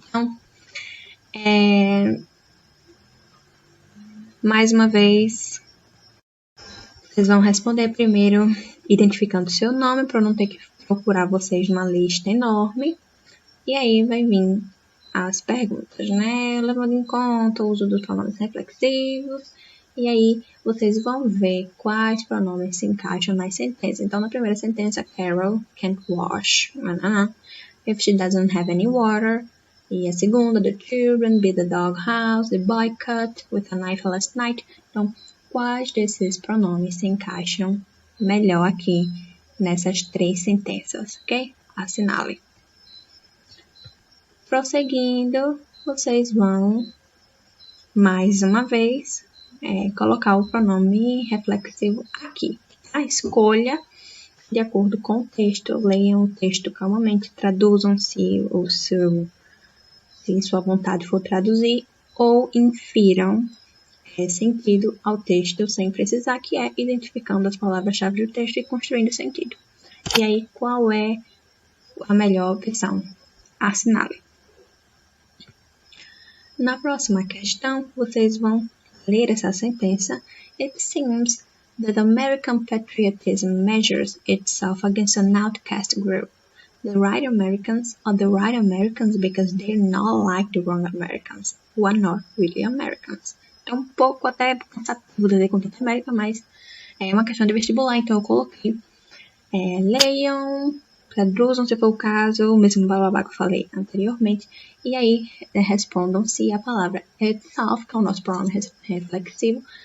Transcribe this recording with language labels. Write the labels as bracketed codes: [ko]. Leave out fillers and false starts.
[pt] Então, mais uma vez, vocês vão responder primeiro identificando seu nome, para eu não ter que procurar vocês numa lista enorme. E aí vai vir as perguntas, né? Levando em conta o uso dos pronomes reflexivos. E aí vocês vão ver quais pronomes se encaixam nas sentenças. Então, na primeira sentença, [en] Carol can't wash if she doesn't have any water. [pt] E a segunda, [en] the children beat the doghouse, the boy cut with a knife last night. [pt] Então, quais desses pronomes se encaixam melhor aqui nessas três sentenças, ok? Assinale. Prosseguindo, vocês vão, mais uma vez, colocar o pronome reflexivo aqui. A escolha de acordo com o texto. Leiam o texto calmamente, traduzam se sua vontade for traduzir, ou infiram sentido ao texto sem precisar, que é identificando as palavras-chave do texto e construindo sentido. E aí, qual é a melhor opção? Assinale. Na próxima questão, vocês vão ler essa sentença. [en] It seems that American patriotism measures itself against an outcast group. The right Americans are the right Americans because they're not like the wrong Americans, who are not really Americans. [pt] É um pouco até cansativo dizer com tanta América, mas é uma questão de vestibular, então eu coloquei. Leiam, traduzam se for o caso, o mesmo blá que eu falei anteriormente, e aí respondam se a palavra itself, que é o nosso pronome reflexivo,